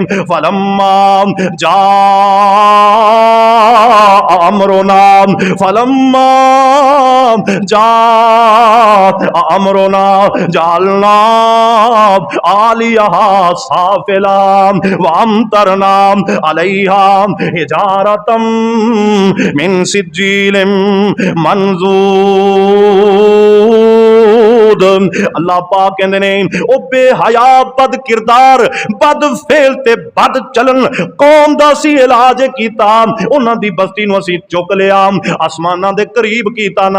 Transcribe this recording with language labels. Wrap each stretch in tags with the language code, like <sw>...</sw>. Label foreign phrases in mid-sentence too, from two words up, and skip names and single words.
<ar>فلما جاء أمرنا فلما جاء أمرنا جعلنا عاليها سافلها وأمطرنا عليها حجارة من سجيل منضود.</ar> <pa>ਅੱਲਾਹ ਪਾਕ ਕਹਿੰਦੇ ਨੇ ਓ ਬੇਹਯਾ ਬਦ ਕਿਰਦਾਰ ਬਦ ਫ਼ੇਲ ਤੇ ਬਦ ਚਲਨ ਕੌਮ ਦਾ ਸੀ ਇਲਾਜ ਕੀਤਾ, ਉਨ੍ਹਾਂ ਦੀ ਬਸਤੀ ਨੂੰ ਅਸੀਂ ਚੁੱਕ ਲਿਆ, ਆਸਮਾਨਾਂ ਦੇ ਕਰੀਬ ਕੀਤਾ ਨਾ।</pa>